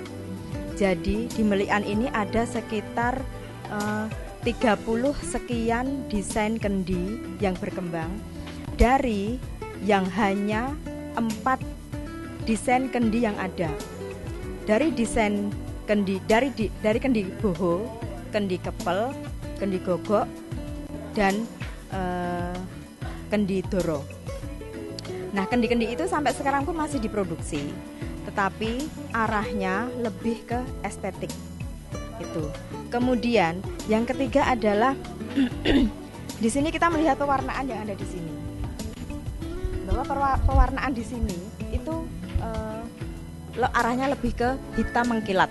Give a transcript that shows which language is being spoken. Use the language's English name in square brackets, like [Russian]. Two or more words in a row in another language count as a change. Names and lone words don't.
[Indonesian] Jadi di Melian ini ada sekitar 30 sekian desain kendi yang berkembang dari yang hanya 4 desain kendi yang ada. Dari desain kendi dari kendi boho, kendi kepel, kendi gogok, dan kendi doro. Nah, kendi-kendi itu sampai sekarang pun masih diproduksi, tetapi arahnya lebih ke estetik. Itu. Kemudian yang ketiga adalah di sini kita melihat pewarnaan yang ada di sini. Bahwa pewarnaan di sini itu arahnya lebih ke hitam mengkilat.